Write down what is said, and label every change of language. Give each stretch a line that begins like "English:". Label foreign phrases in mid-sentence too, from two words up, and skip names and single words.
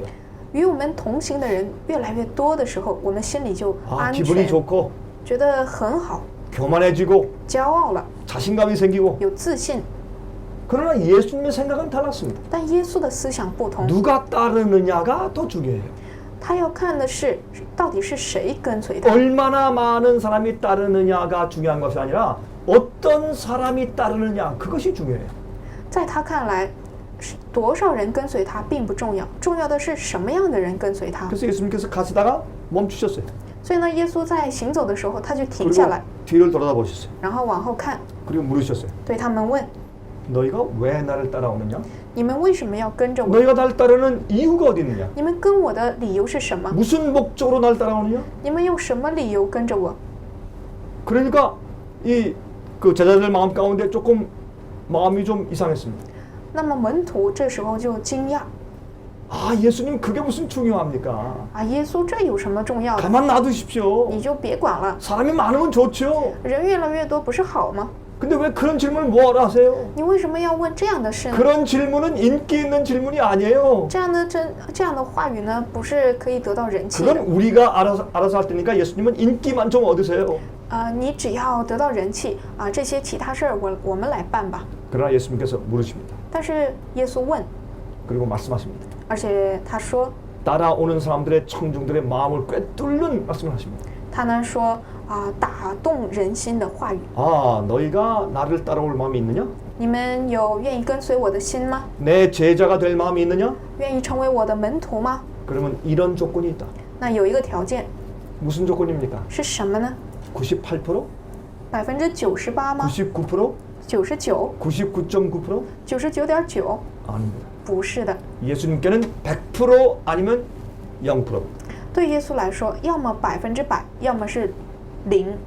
Chinese: 与我们同行的人越来越多的时候，我们心里就 아, 安
Korean: 기분이
Chinese: 全，
Korean: 좋고
Chinese: 觉得很好，
Korean: 교만해지고
Chinese: 骄傲了，
Korean: 자신감이 생기고.
Chinese: 有自信。
Korean: 그러나 예수님의 생각은 달랐습니다.
Chinese: 但耶稣的思想不同，
Korean: 누가 따르느냐가 더 중요해요.
Chinese: 他要看的是到底是谁跟随他，
Korean: 얼마나 많은 사람이 따르느냐가 중요한 것이 아니라 어떤 사람이 따르느냐, 그것이 중요해요.
Chinese: 在他看来， 多少人跟随他并不重要，重要的是什么样的人跟随他。
Korean: 그래서 예수님께서 가시다가 멈추셨어요.
Chinese: 所以呢，耶稣在行走的时候，他就停下
Korean: 그리고
Chinese: 来，
Korean: 뒤를 돌아다보셨어요.
Chinese: 然后往后看，
Korean: 그리고 물으셨어요.
Chinese: 对他们问：
Korean: 너희가 왜 나를 따라오느냐?
Chinese: 你们为什么要跟着我？
Korean: 너희가 나를 따르는 이유가 어디 있느냐?
Chinese: 你们跟我的理由是什么？
Korean: 무슨 목적으로 나를 따라오느냐?
Chinese: 你们用什么理由跟着我？
Korean: 그러니까 이 그 제자들 마음 가운데 조금 마음이 좀 이상했습니다.
Chinese: 那么门徒这时候就惊讶
Korean: 아 예수님 그게 무슨 중요합니까?
Chinese: 啊，耶稣这有什么重要的？
Korean: 가만 놔두십시오.
Chinese: 你就别管了，
Korean: 사람이 많으면 좋죠.
Chinese: 人越来越多不是好吗？
Korean: 근데 왜 그런 질문을 뭐하러 하세요?
Chinese: 你为什么要问这样的事呢？
Korean: 그런 질문은 인기 있는 질문이 아니에요.
Chinese: 这样的话语呢，不是可以得到人气的
Korean: 그건 우리가 알아서 할 테니까 예수님은 인기만 좀 얻으세요.
Chinese: 你只要得到人气啊，这些其他事儿我们来办吧。
Korean: 그러나 예수님께서 물으십니다.
Chinese: 但是耶稣问，
Korean: 그리고 말씀하십니다.
Chinese: 而且他说，
Korean: 따라오는 사람들의 청중들의 마음을 꿰뚫는 말씀을 하십니다.
Chinese: 他呢说啊，打动人心的话语，
Korean: 아 너희가 나를 따라올 마음이 있느냐?
Chinese: 你们有愿意跟随我的心吗？
Korean: 내 제자가 될 마음이 있느냐?
Chinese: 愿意成为我的门徒吗？
Korean: 그러면 이런 조건이 있다.
Chinese: 那有一个条件
Korean: 무슨 조건입니까?
Chinese: 是什么呢？ 98%? 98%吗？ 99%? 99、 99.9%? 99.9？
Korean: 아닙니다.
Chinese: 不是的。
Korean: 예수님께는 100% 아니면 0%.
Chinese: 对耶稣来说，要么100%，要么是0，